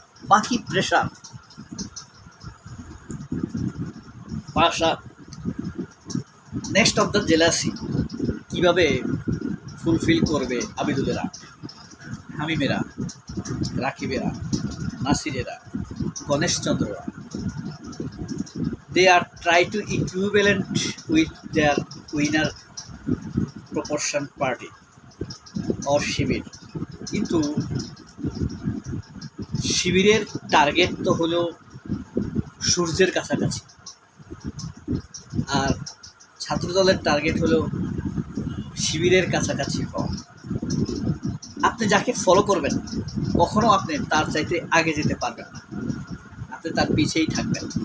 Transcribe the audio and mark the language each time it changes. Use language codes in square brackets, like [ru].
[bn] বাকি প্রেশার, ভাষা, next of the jealousy কীভাবে ফুলফিল করবে আবিদুলেরা, হামিমেরা, রাকিবেরা, নাসিরেরা, গণেশচন্দ্ররা? [en] They are try to equivalent with their winner proportion party or শিবির। [bn] কিন্তু শিবিরের টার্গেট তো হলো সূর্যের কাছাকাছি, আর ছাত্রদলের টার্গেট হলো শিবিরের কাছাকাছি হওয়া। আপনি যাকে ফলো করবেন কখনো আপনি তার চাইতে আগে যেতে পারবেন না, আপনি তার পিছেই থাকবেন।